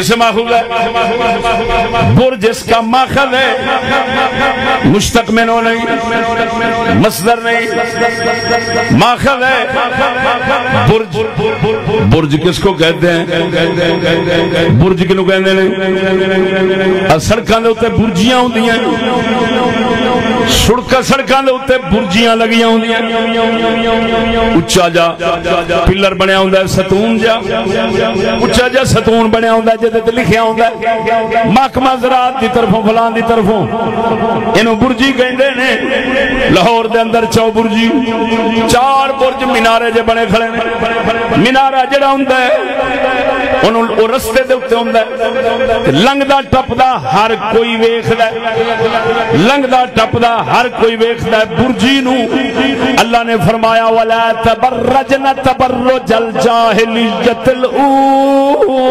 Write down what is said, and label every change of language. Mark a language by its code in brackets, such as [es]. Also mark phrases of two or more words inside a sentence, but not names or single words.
[ur] سے ماخوذ ہے برج اس کا ماخذ ہے مشتق منو نہیں مصدر نہیں ماخذ ہے برج برج کس کو کہتے ہیں [pa] برج کنو کہتے ہیں سڑکاں دے اوتے برجیاں ہوندیاں سڑکاں دے اوتے برجیاں لگیاں ہوندیاں اچھا جا پلر بنیا ہوندا ہے ستون جا اچھا جا ستون بنیا ہوندا ہے جدے تے لکھیا ہوندا ہے محکمہ زراعت دی طرفوں فلان دی طرفوں اینو برجی کہندے نے لاہور دے اندر چو برجی 4 برج مینارے جے بنے کھڑے نے مینارہ جڑا ہوندا ہے انہوں او رستے دے اوتے ہوندا ہے لنگدا ٹپدا ہر کوئی ویکھدا ہے لنگدا ٹپدا ہر کوئی ویکھدا ہے برجی نو اللہ نے فرمایا [ar] ولا تبرجن تبرج الجاہلیت الاولی